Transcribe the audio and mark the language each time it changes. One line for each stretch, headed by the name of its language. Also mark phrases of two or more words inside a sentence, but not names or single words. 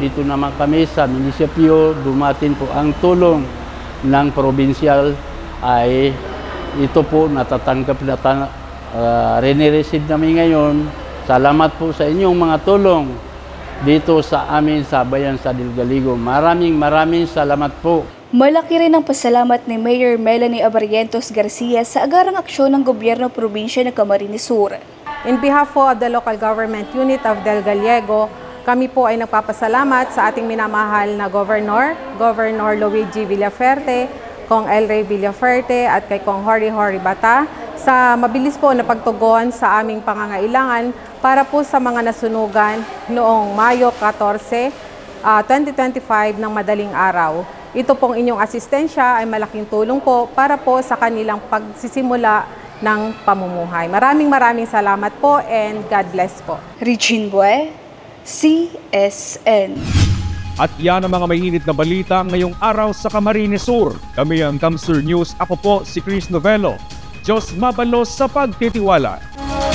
Filipino: Dito naman kami sa munisipyo. Dumating po ang tulong ng provincial ay ito po natatanggap na rene-receive namin ngayon. Salamat po sa inyong mga tulong dito sa amin sa bayan sa Del Gallego. Maraming salamat po. Malaki rin ang pasalamat ni Mayor Melanie Abarrientos Garcia sa agarang aksyon ng gobyerno probinsya ng Camarines Sur.
English: In behalf of the local government unit of Del Gallego,
Filipino: kami po ay nagpapasalamat sa ating minamahal na Governor Luigi Villaferte, Kong El Rey Villaferte at kay Kong Hori Bata sa mabilis po na pagtugon sa aming pangangailangan para po sa mga nasunugan noong Mayo 14, 2025 ng madaling araw. Ito pong inyong asistensya ay malaking tulong po para po sa kanilang pagsisimula ng pamumuhay. Maraming salamat po
English: and God bless
Filipino: po. Regine Bue, CSN. At yan ang mga mainit na balita ngayong araw sa Camarines Sur. Kami ang Kamsur News. Ako po si Chris Novello.
Bikol: Diyos mabalos sa pagtitiwala.